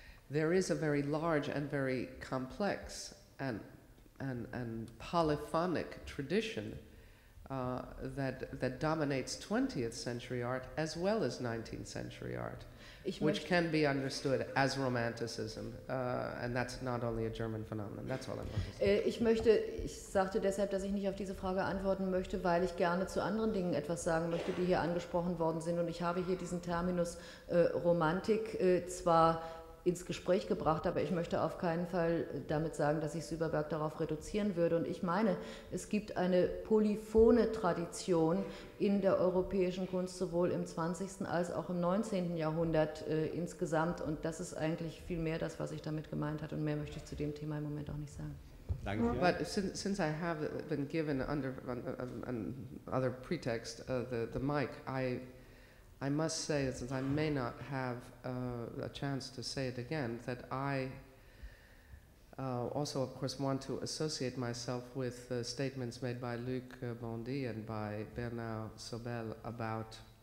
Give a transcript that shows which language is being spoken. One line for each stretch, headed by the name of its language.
English: there is a very large and very complex and polyphonic tradition that dominates 20th century art as well as 19th century art, which can be understood as romanticism, and that's not only a German phenomenon. That's all I'm going to say.
German: Ich sagte deshalb, dass ich nicht auf diese Frage antworten möchte, weil ich gerne zu anderen Dingen etwas sagen möchte, die hier angesprochen worden sind. Und ich habe hier diesen Terminus Romantik zwar ins Gespräch gebracht, aber ich möchte auf keinen Fall damit sagen, dass ich Süberberg darauf reduzieren würde. Und ich meine, es gibt eine polyphone Tradition in der europäischen Kunst, sowohl im 20. als auch im 19. Jahrhundert insgesamt. Und das ist eigentlich viel mehr das, was ich damit gemeint habe. Und mehr möchte ich zu dem Thema im Moment auch nicht sagen. Danke.
English: But since I have been given under other pretext the mic, I must say, since I may not have a chance to say it again, that I also, of course, want to associate myself with the statements made by Luc Bondy and by Bernard Sobel about